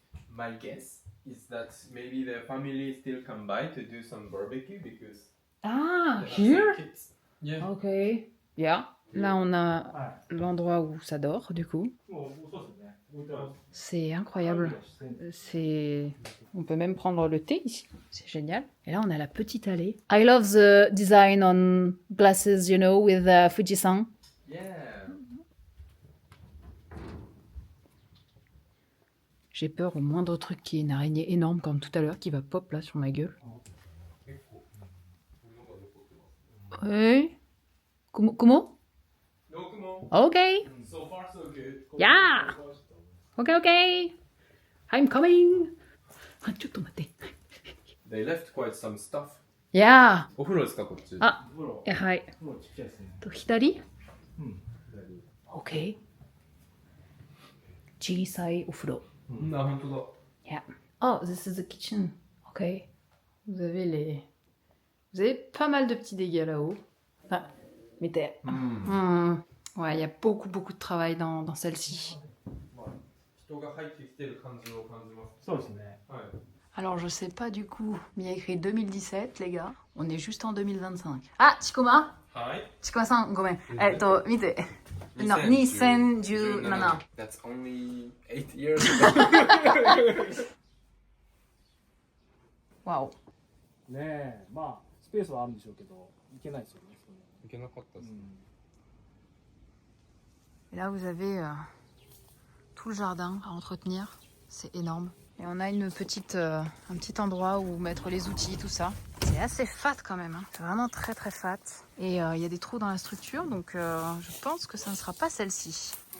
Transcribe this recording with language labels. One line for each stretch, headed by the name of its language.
English: My guess is that maybe the family still come by to do some barbecue because Ah, they have here? some kids. Yeah. Ok. Yeah.
French: Là, on a
Japanese: は
French: l'endroit où ça dort, du coup.
Japanese: い。もうそうですね。置いてます。
French: C'est incroyable. C'est... On peut même prendre le thé ici. C'est génial. Et là, on a la petite allée.
English: I love the design on glasses, you know, with Fujisan. Yeah.
French: J'ai peur au moindre truc qui est une araignée énorme comme tout à l'heure qui va pop là sur ma gueule. Oui. Comment?
English: No, come on. Ok. So far, so good. Yeah. Ok, ok. I'm coming.
Japanese: あ、ちょっと待って。
English: They left quite some stuff. Yeah.
Japanese: お風呂ですかこっち。あ、お風呂。はい。お風呂ちっちゃいですね。と、左うん。 Ok. 小さいお風呂。あ、本当だ。
English: Yeah. Oh, this is the kitchen. Ok.
French: Vous avez pas mal de petits dégâts là-haut. Ah, mais t'es... Ouais, il y a beaucoup de travail dans celle-ci.
Japanese: 人が入ってきてる感じを感じます。そうですね。はい。
French: Alors, je sais pas du coup, mais il y a écrit 2017, les gars. On est juste en 2025. Ah, Chikoma
Japanese: はい。 Chikoma-san, gomen. Mite. Non, 2017.
English: That's only 8 years ago. Waouh.
Japanese: ねえ、まあスペースはあるんでしょうけど、行けないですよね。いけなかったです。
French: Et là, vous avez tout le jardin à entretenir. C'est énorme. Et on a un petit endroit où mettre les outils, tout ça. C'est assez fat quand même. Hein. C'est vraiment très fat. Et il y a des trous dans la structure, donc je pense que ça ne sera pas celle-ci.